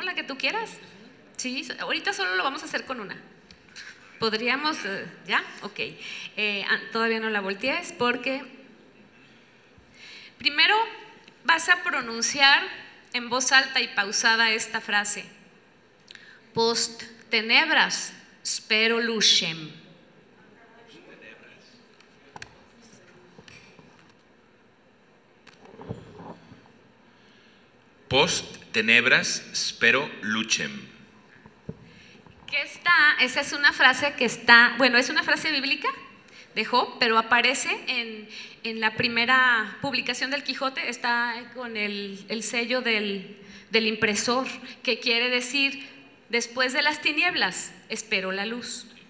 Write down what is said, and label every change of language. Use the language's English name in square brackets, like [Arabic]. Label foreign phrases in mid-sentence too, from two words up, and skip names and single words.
[Spanish] La que tú quieras. Sí, ahorita solo lo vamos a hacer con una. ¿Podríamos? ¿Ya? Ok. Todavía no la voltees porque primero vas a pronunciar en voz alta y pausada esta frase. [Latin] Post tenebras spero lucem. Post tenebras spero lucem. [Spanish] Esa es una frase que está, bueno, es una frase bíblica de Job, pero aparece en la primera publicación del Quijote, está con el sello del impresor, que quiere decir, después de las tinieblas, espero la luz.